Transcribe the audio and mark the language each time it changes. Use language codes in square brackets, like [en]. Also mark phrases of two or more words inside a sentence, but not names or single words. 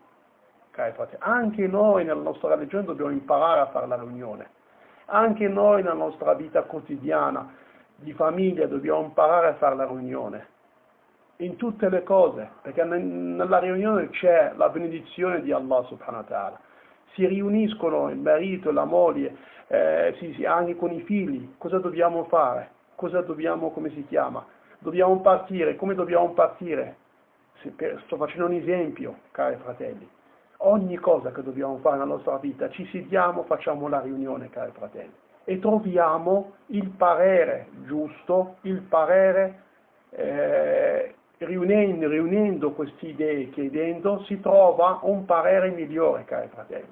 [it] Cari fratelli, anche noi nella nostra religione dobbiamo imparare a fare la riunione. Anche noi nella nostra vita quotidiana di famiglia dobbiamo imparare a fare la riunione. In tutte le cose, perché nella riunione c'è la benedizione di Allah [ar] سبحانه وتعالى. [it] Si riuniscono il marito e la moglie, anche con i figli. Cosa dobbiamo fare? Come si chiama? Dobbiamo partire. Come dobbiamo partire? Sto facendo un esempio, cari fratelli. Ogni cosa che dobbiamo fare nella nostra vita, ci sediamo, facciamo la riunione, cari fratelli, e troviamo il parere giusto, il parere, riunendo queste idee, chiedendo, si trova un parere migliore, cari fratelli.